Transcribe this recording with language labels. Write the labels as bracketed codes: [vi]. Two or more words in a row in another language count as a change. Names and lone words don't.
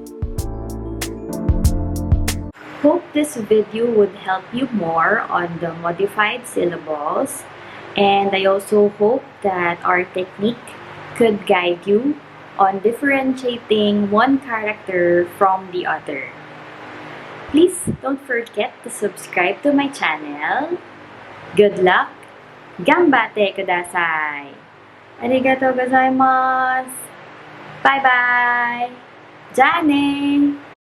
[en] Hope this video would help you more on the modified syllables, and I also hope that our technique could guide you on differentiating one character from the other. Please don't forget to subscribe to my channel. Good luck! [ja] 頑張ってください！ありがとうございます! [en] Bye bye! Jane!